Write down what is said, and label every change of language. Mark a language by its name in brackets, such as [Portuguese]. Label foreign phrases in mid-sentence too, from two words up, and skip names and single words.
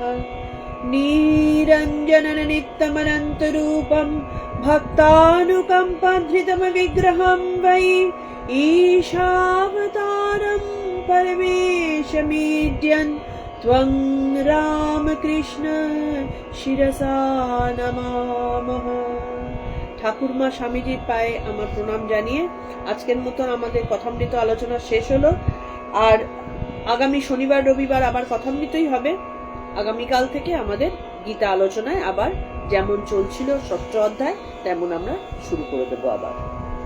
[Sanskrit] निरञ्जनं नित्यमनन्तरूपं भक्तानुकम्पाधृतमविग्रहं वै ईशावतारं परमेशमीड्यन् त्वं रामकृष्ण शिरसा नमामः। [Bangla] ঠাকুরমা স্বামীজির পায়ে আমার প্রণাম জানিয়ে আজকের মতন আমাদের কথামৃত আলোচনা শেষ হলো। আর আগামী শনিবার রবিবার আবার কথামৃতই হবে। আগামীকাল থেকে আমাদের গীতা আলোচনায় আবার যেমন চলছিল 7 অধ্যায় তেমন আমরা শুরু করে দেবো আবার।